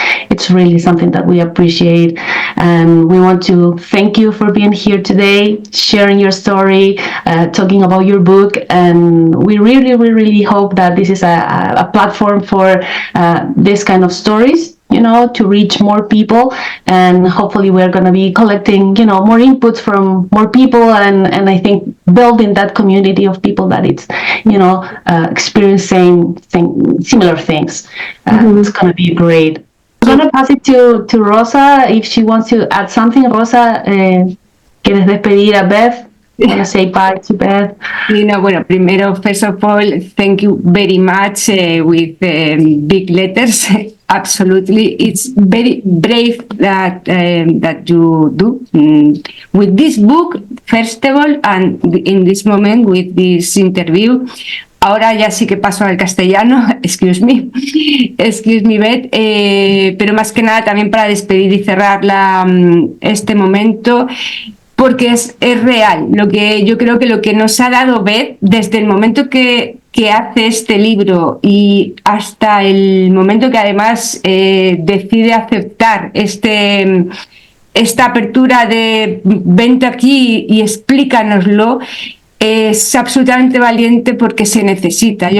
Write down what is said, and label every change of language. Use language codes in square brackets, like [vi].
[en] It's really something that we appreciate, and we want to thank you for being here today, sharing your story, talking about your book, and we really hope that this is a platform for this kind of stories, to reach more people, and hopefully we're going to be collecting, more input from more people, and I think building that community of people that it's, experiencing similar things. It's going to be great. I'm going to pass it to Rosa if she wants to add something. [es] Rosa, ¿quieres despedir a Beth? [en] I want to say bye to Beth. [es] Bueno, primero, [en] first of all, thank you very much with big letters. Absolutely, it's very brave that you do with this book, first of all, and in this moment with this interview. [es] Ahora ya sí que paso al castellano, [en] excuse me [es] Beth, pero más que nada también para despedir y cerrar este momento, porque es real. Yo creo que lo que nos ha dado Beth desde el momento que hace este libro y hasta el momento que además decide aceptar esta apertura de vente aquí y explícanoslo, es absolutamente valiente, porque se necesita.